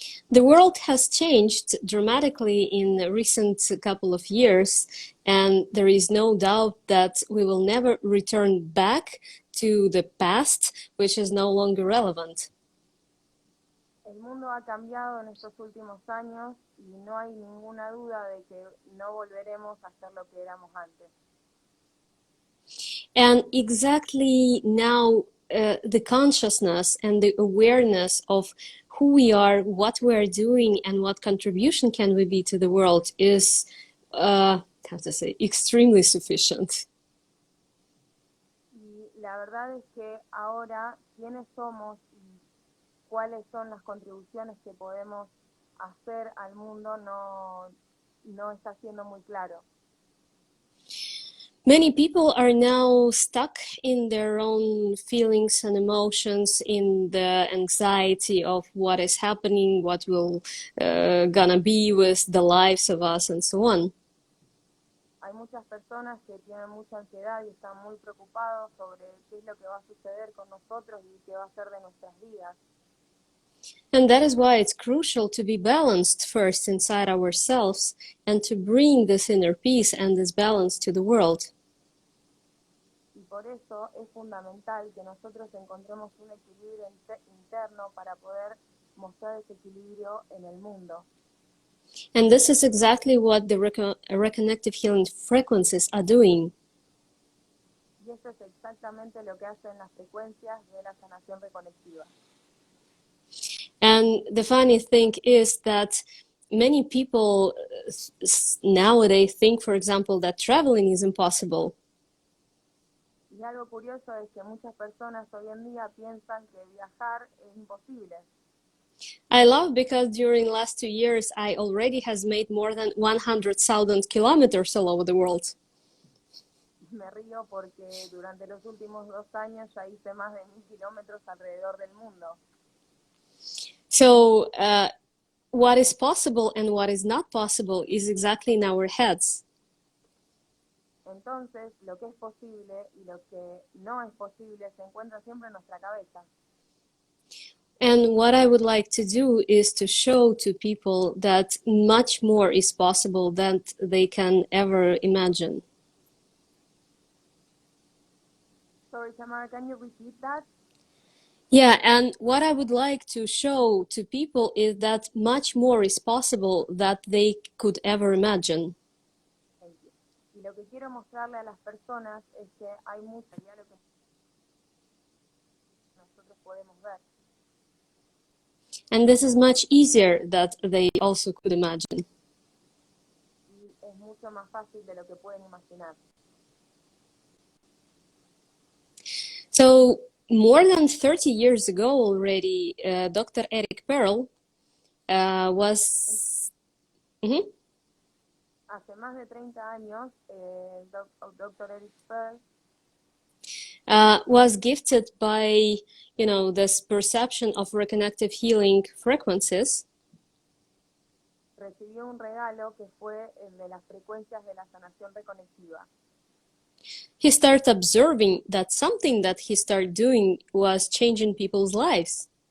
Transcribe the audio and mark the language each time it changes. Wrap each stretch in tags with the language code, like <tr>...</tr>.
<en>The world has changed dramatically in the recent couple of years, and there is no doubt that we will never return back to the past, which is no longer relevant.</en> <es>El mundo ha cambiado en estos últimos años y no hay ninguna duda de que no volveremos a ser lo que éramos antes.</es> <en>And exactly now, the consciousness and the awareness of who we are, what we are doing, and what contribution can we be to the world is, how to say, extremely sufficient.</en> <es>Y la verdad es que ahora quiénes somos y cuáles son las contribuciones que podemos hacer al mundo no está siendo muy claro.</es> <en>Many people are now stuck in their own feelings and emotions, in the anxiety of what is happening, what will gonna be with the lives of us, and so on.</en> <es>Hay muchas personas que tienen mucha ansiedad y están muy preocupados sobre qué es lo que va a suceder con nosotros y qué va a ser de nuestras vidas.</es> <en>And that is why it's crucial to be balanced first inside ourselves and to bring this inner peace and this balance to the world.</en> <es>Y por eso es fundamental que nosotros encontremos un equilibrio interno para poder mostrar ese equilibrio en el mundo.</es> <en>And this is exactly what the Reconnective Healing frequencies are doing.</en> <es>Y eso es exactamente lo que hacen las frecuencias de la sanación reconectiva.</es> <en>And the funny thing is that many people nowadays think, for example, that traveling is impossible.</en> <es>Y algo curioso es que muchas personas hoy en día piensan que viajar es imposible.</es> <en>I love because during the last 2 years, I already has made more than 100,000 kilometers all over the world.</en> <es>Me río porque durante los últimos 2 años ya hice más de 1000 kilómetros alrededor del mundo.</es> <en>So what is possible and what is not possible is exactly in our heads.</en> <es>Entonces, lo que es posible y lo que no es posible se encuentra siempre en nuestra cabeza.</es> <en>And what I would like to do is to show to people that much more is possible than they can ever imagine. Sorry, Tamara, can you repeat that? Yeah, and what I would like to show to people is that much more is possible that they could ever imagine. Thank you.</en> <es>Y lo que quiero mostrarle a las personas es que hay mucho ya lo que nosotros podemos ver.</es> <en>And this is much easier that they also could imagine.</en> <es>Y es mucho más fácil de lo que pueden imaginar.</es> <en>So more than 30 years ago already, Dr. Eric Pearl was... Mm-hmm.</en> <es>Hace más de 30 años, Dr. Eric Pearl</es> <en>was gifted by, this perception of reconnective healing frequencies.</en> <es>recibió un regalo que fue el de las frecuencias de la sanación reconectiva.</es> <en>He started observing that something that he started doing was changing people's lives.</en>